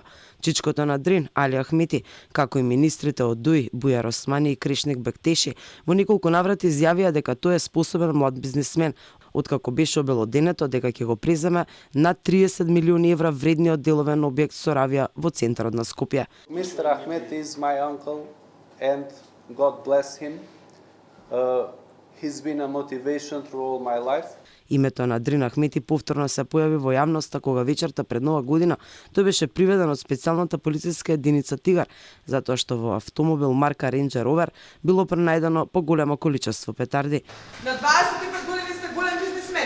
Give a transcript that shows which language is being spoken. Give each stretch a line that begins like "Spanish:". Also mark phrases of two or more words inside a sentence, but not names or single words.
Macedonian: Чичкото на Дрин, Али Ахмети, како и министрите од ДУИ, Бујар Османи и Кришник Бектеши, во неколку наврати изјавија дека тој е способен млад бизнисмен, откако беше обелоденето дека ќе го преземе над 30 милиони евра вредниот деловен објект Соравија во центарот на Скопје.
English: Mr. Ahmed is my uncle and God bless him. He's been a motivation through all my life.
Macedonian: Името на Дрин Ахмети повторно се појави во јавноста кога вечерта пред Нова година тој беше приведен од специјалната полициска единица Тигар, затоа што во автомобил марка Ranger Rover било пронајдено поголемо количество петарди. На 25 години сте голем бизнисмен.